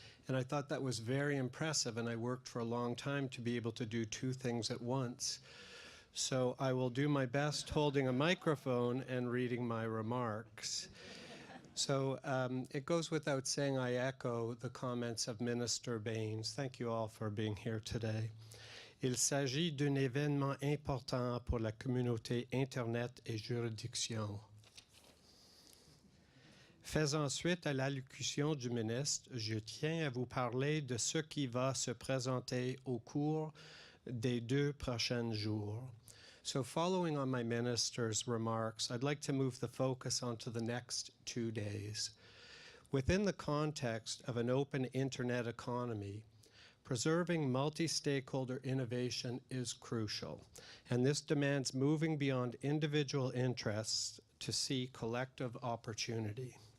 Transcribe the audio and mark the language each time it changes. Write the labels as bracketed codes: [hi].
[en] And I thought that was very impressive, and I worked for a long time to be able to do two things at once. So I will do my best holding a microphone and reading my remarks. So it goes without saying I echo the comments of Minister BAINS. Thank you all for being here today. [fr] Il s'agit d'un événement important pour la communauté Internet et juridiction. Faisant suite à l'allocution du ministre, je tiens à vous parler de ce qui va se présenter au cours des 2 prochains jours. [en] So following on my minister's remarks, I'd like to move the focus onto the next 2 days. Within the context of an open internet economy, preserving multi-stakeholder innovation is crucial, and this demands moving beyond individual interests to see collective opportunity.